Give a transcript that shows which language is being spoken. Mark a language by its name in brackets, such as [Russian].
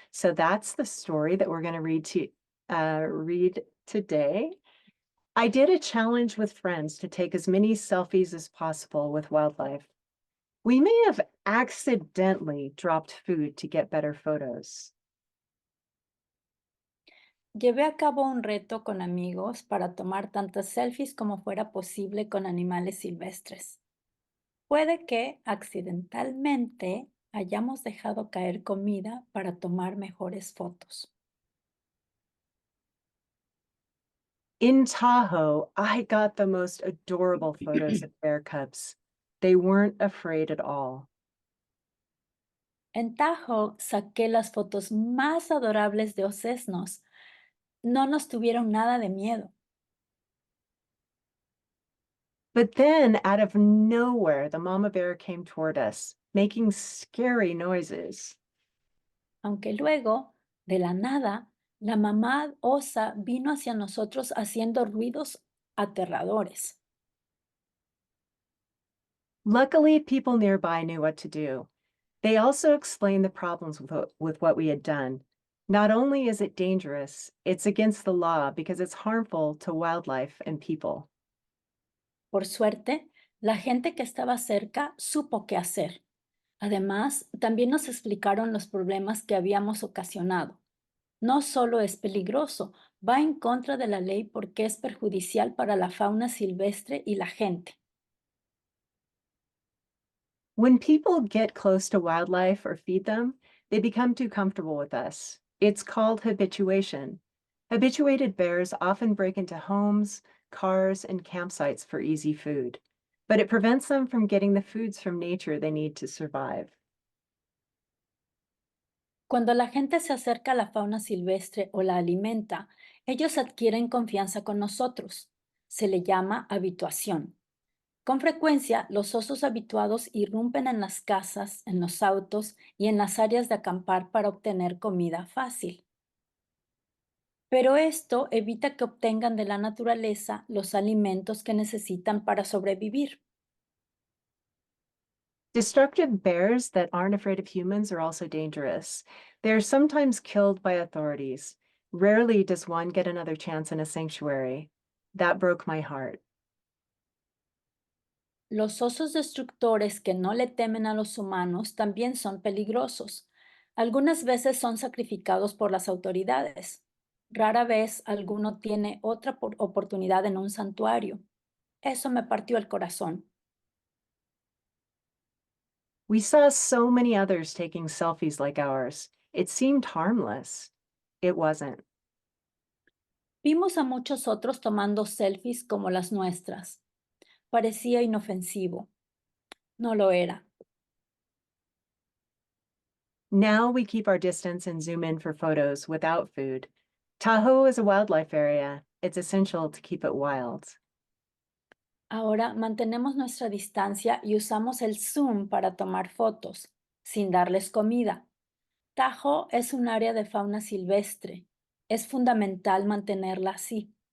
[English] So that's the story that we're going to read today. I did a challenge with friends to take as many selfies as possible with wildlife. We may have accidentally dropped food to get better photos. [Spanish] Llevé a cabo un reto con amigos para tomar tantas selfies como fuera posible con animales silvestres. Puede que accidentalmente hayamos dejado caer comida para tomar mejores fotos. [English] In Tahoe, I got the most adorable photos of bear cubs. They weren't afraid at all. [Spanish] En Tahoe saqué las fotos más adorables de osesnos. No nos tuvieron nada de miedo, [English] But then, out of nowhere, the mama bear came toward us, making scary noises. [Spanish] aunque luego, de la nada, la mamá osa vino hacia nosotros haciendo ruidos aterradores. [English] Luckily, people nearby knew what to do. They also explained the problems with what we had done. Not only is it dangerous, it's against the law because it's harmful to wildlife and people. [Spanish] Por suerte, la gente que estaba cerca supo qué hacer. Además, también nos explicaron los problemas que habíamos ocasionado. No solo es peligroso, va en contra de la ley porque es perjudicial para la fauna silvestre y la gente. [English] When people get close to wildlife or feed them, they become too comfortable with us. It's called habituation. Habituated bears often break into homes, cars, and campsites for easy food, but it prevents them from getting the foods from nature they need to survive. [Spanish] Cuando la gente se acerca a la fauna silvestre o la alimenta, ellos adquieren confianza con nosotros. Se le llama habituación. Con frecuencia, los osos habituados irrumpen en las casas, en los autos y en las áreas de acampar para obtener comida fácil. Pero esto evita que obtengan de la naturaleza los alimentos que necesitan para sobrevivir. [English] Destructive bears that aren't afraid of humans are also dangerous. They're sometimes killed by authorities. Rarely does one get another chance in a sanctuary. That broke my heart. [Spanish] Los osos destructores que no le temen a los humanos también son peligrosos. Algunas veces son sacrificados por las autoridades. Rara vez alguno tiene otra oportunidad en un santuario. Eso me partió el corazón. [English] We saw so many others taking selfies like ours. It seemed harmless. It wasn't. [Spanish] Vimos a muchos otros tomando selfies como las nuestras. Parecía inofensivo. No lo era. [English] Now we keep our distance and zoom in for photos without food. Tahoe is a wildlife area. It's essential to keep it wild. [Spanish] Ahora mantenemos nuestra distancia y usamos el zoom para tomar fotos, sin darles comida. Tahoe es un área de fauna silvestre. Es fundamental mantenerla así.